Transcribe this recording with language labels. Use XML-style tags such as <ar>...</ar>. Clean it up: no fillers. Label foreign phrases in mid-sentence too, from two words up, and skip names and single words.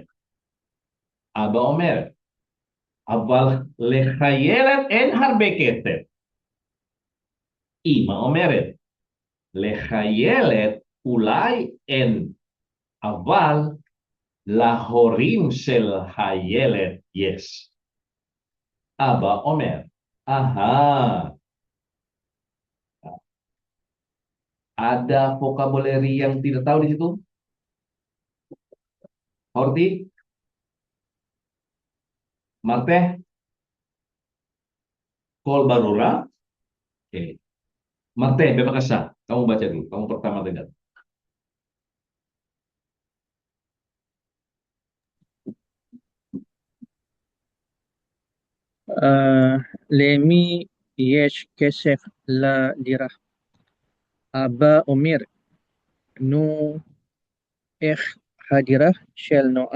<he>אבא אומר, אבל לחיילת אין הרבה כסף. אמא אומרת, לחיילת אולי אין, אבל להורים של הילד יש. אבא אומר,</he> <id>aha, ada vocabulary yang tidak tahu di situ? Horti, Marte,</id> <he>קול ברורה.</he> <id>Oke. Marte, bebas kamu baca dulu. Kamu pertama dengar.</id> <he>למי יש כסף לדירה? אבא אומר, נו, איך הדירה של נועה?</he>